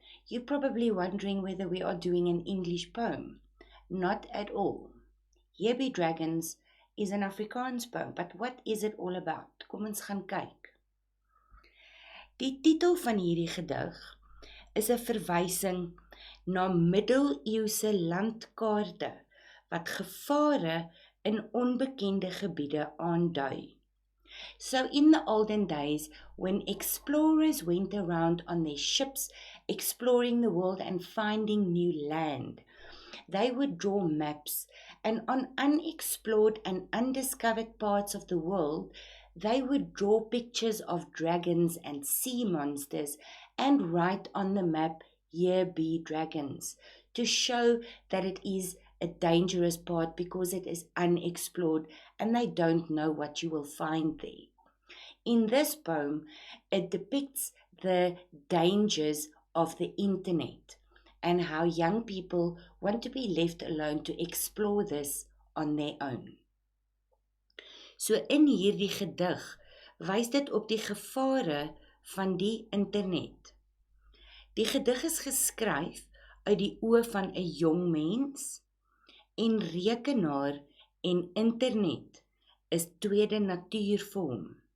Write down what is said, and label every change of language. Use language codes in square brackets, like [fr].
[en] You're probably wondering whether we are doing an English poem. Not at all. Baby Dragons is an Afrikaans poem, but what is it all about? [af] Kom ons gaan kyk. Die titel van hierdie gedig is 'n verwysing na middeleeuse landkaarte wat gevare in onbekende gebiede aandui. [en] So in the olden days, when explorers went around on their ships exploring the world and finding new land, they would draw maps, and on unexplored and undiscovered parts of the world, they would draw pictures of dragons and sea monsters and write on the map, "Here be dragons," to show that it is a dangerous part because it is unexplored and they don't know what you will find there. In this poem, it depicts the dangers of the internet and how young people want to be left alone to explore this on their own. [af] So in hierdie gedig wys dit op die gevare van die internet. Die gedig is geskryf uit die oë van 'n jong mens en rekenaar en internet is tweede natuur vir hom.